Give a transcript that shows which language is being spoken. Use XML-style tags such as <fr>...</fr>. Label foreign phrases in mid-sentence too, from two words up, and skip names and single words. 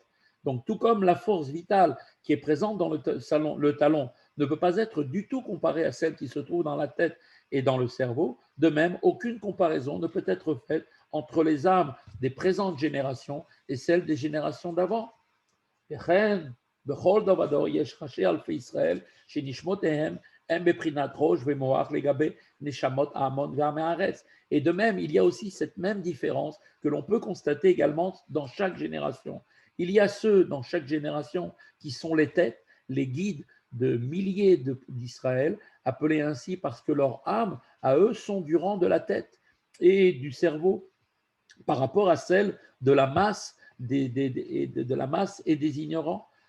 <fr>Donc, tout comme la force vitale qui est présente dans le talon ne peut pas être du tout comparée à celle qui se trouve dans la tête et dans le cerveau, de même, aucune comparaison ne peut être faite entre les âmes des présentes générations et celles des générations d'avant.</fr> <he>בכל דור יש ראשי אלפי ישראל שנשמותיהם הם בבחינת ראש ומוח לגבי נשמות ההמון ועמי הארץ.</he> <fr>Et de même, il y a aussi cette même différence que l'on peut constater également dans chaque génération. Il y a ceux dans chaque génération qui sont les têtes, les guides de milliers d'Israël, appelés ainsi parce que leurs âmes, à eux, sont du rang de la tête et du cerveau par rapport à celle de la masse de la masse et des ignorants.</fr>